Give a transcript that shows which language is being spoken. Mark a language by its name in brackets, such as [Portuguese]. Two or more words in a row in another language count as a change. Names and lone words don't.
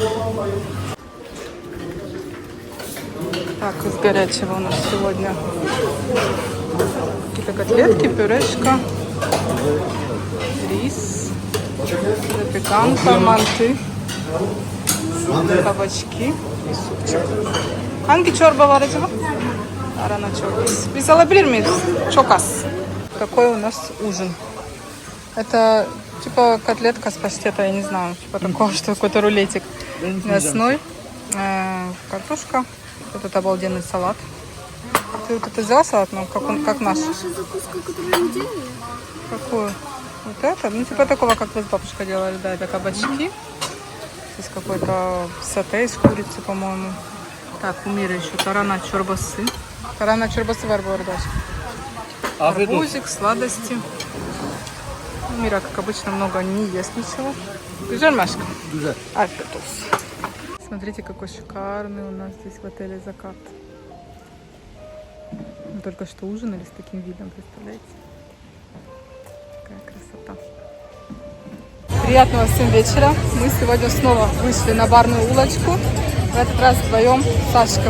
[Russian] Так, из горячего у нас сегодня какие-то котлетки, пюрешка, рис, запеканка, манты, кабачки и супчик. [Turkish] Hangi çorba var acaba? Arana çorbası. Biz alabilir miyiz? Çok az. [Russian] Какой у нас ужин? Это типа котлетка с паштета, я не знаю, типа такого, что какой-то рулетик мясной, картошка. Вот это обалденный салат. Ты вот это взяла салат, ну, как наш? Наша закуска, которую мы делали? Какую? Вот это? Ну, типа такого, как вы с бабушкой делали, да, это кабачки. Здесь какой-то сате из курицы, по-моему. Так, у Мира еще [Turkish] tarhana çorbası. Tarhana çorbası var bu arada. [Russian] Арбузик, сладости. Мира, как обычно, много не ест ничего. [Turkish] Güzel mi aşkım? Güzel. Afiyet olsun. [Russian] Смотрите, какой шикарный у нас здесь в отеле закат. Мы только что ужинали с таким видом, представляете? Какая красота. Приятного всем вечера. Мы сегодня снова вышли на барную улочку. В этот раз вдвоем с Сашком.